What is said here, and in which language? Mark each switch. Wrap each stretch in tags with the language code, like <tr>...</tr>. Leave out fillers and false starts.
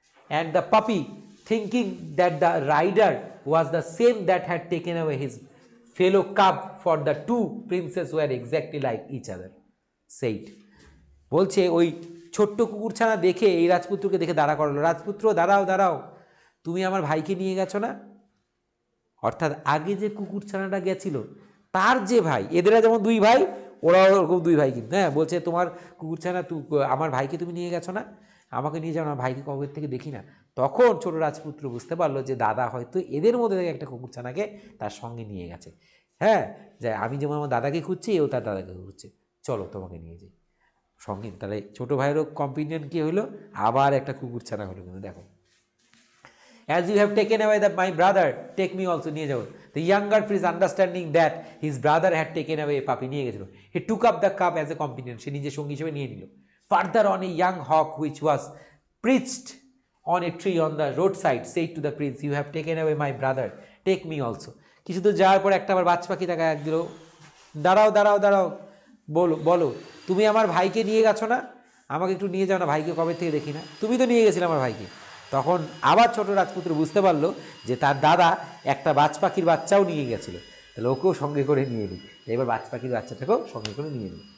<en>and the puppy, thinking that the rider was the same that had taken away his fellow cub, for the two princes were exactly like each other, said.</en> <bn>বলছে ওই ছোট্ট কুকুরছানা দেখে এই রাজপুত্রকে দেখে দাঁড়া করালো, রাজপুত্র দাঁড়াও দাঁড়াও, তুমি আমার ভাইকে নিয়ে গেছো না? অর্থাৎ আগে যে কুকুরছানাটা গেছিল তার যে ভাই, এদেরা যেমন দুই ভাই, ওরাও ওরকম দুই ভাই কিন্তু, হ্যাঁ, বলছে তোমার কুকুরছানা আমার ভাইকে তুমি নিয়ে গেছো না, আমাকে নিয়ে যাও না, ভাইকে কবে থেকে দেখি না। তখন ছোট রাজপুত্র বুঝতে পারলো যে দাদা হয়তো এদের মধ্যে থেকে একটা কুকুরছানাকে তার সঙ্গে নিয়ে গেছে। হ্যাঁ, যে আমি যেমন আমার দাদাকে খুঁজছি, এও তার দাদাকে খুঁজছে, চলো তোমাকে নিয়ে যাই সঙ্গে। তাহলে ছোটো ভাইয়েরও কম্পিনিয়ন কী হলো, আবার একটা কুকুরছানা হলো। কিন্তু দেখো,</bn> <en>as you have taken away my brother, take me also,</en> <bn>নিয়ে যাও।</bn> <en>The younger prince, understanding that his brother had taken away a puppy,</en> <bn>নিয়ে গেছিল,</bn> <en>he took up the cup as a companion,</en> <bn>সে নিজের সঙ্গী হিসেবে নিয়ে নিল।</bn> <en>Further on, a young hawk which was perched on a tree on the roadside said to the prince, you have taken away my brother, take me also.</en> <bn>কিছু দূর যাওয়ার পর একটা আবার বাজ পাখি তাকে এক দিল, দাঁড়াও দাঁড়াও দাঁড়াও, বলো বলো, তুমি আমার ভাইকে নিয়ে গেছো না, আমাকে একটু নিয়ে যাও না, ভাইকে কবে থেকে দেখি না, তুমি তো নিয়ে গেছিলে আমার ভাইকে। তখন আবার ছোট রাজপুত্র বুঝতে পারলো যে তার দাদা একটা বাজ পাখির বাচ্চাও নিয়ে গেছিলো, তাহলে ওকেও সঙ্গে করে নিয়ে নিই, এবার বাজ পাখির বাচ্চাটাকেও সঙ্গে করে নিয়ে নিই।</bn>